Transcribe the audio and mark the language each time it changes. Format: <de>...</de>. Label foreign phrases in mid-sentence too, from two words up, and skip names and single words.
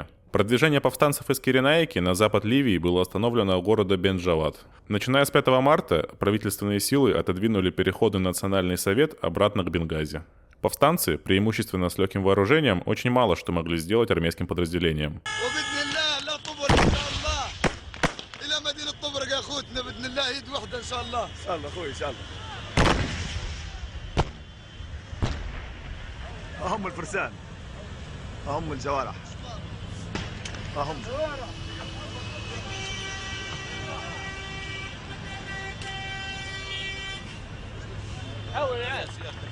<ru>Продвижение повстанцев из Киренаики на запад Ливии было остановлено у города Бен-Джавад. Начиная с 5 марта правительственные силы отодвинули Переходный национальный совет обратно к Бенгази. Повстанцы, преимущественно с легким вооружением, очень мало что могли сделать армейским подразделениям.</ru> <ar>هم الفرسان هم الجوارح هم حاول يا سيدي</ar>